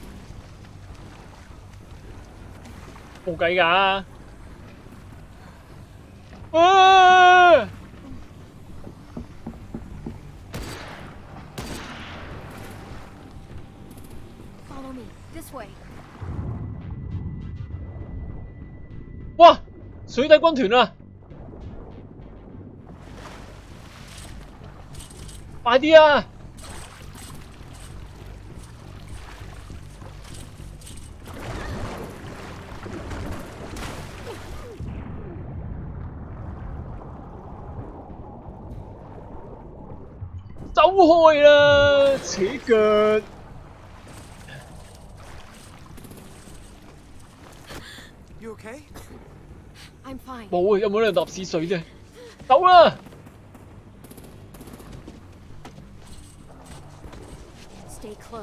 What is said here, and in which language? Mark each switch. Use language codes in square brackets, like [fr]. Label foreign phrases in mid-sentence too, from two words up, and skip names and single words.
[yue] 冇計㗎！啊！ [en] Follow me this way. 哇！ [yue] 水底軍團啊！快啲啊！走開啦！扯腳。 [en] You okay? I'm fine. [yue] 冇啊，有冇人搭屎水啫？走啦！ [en] Stay close.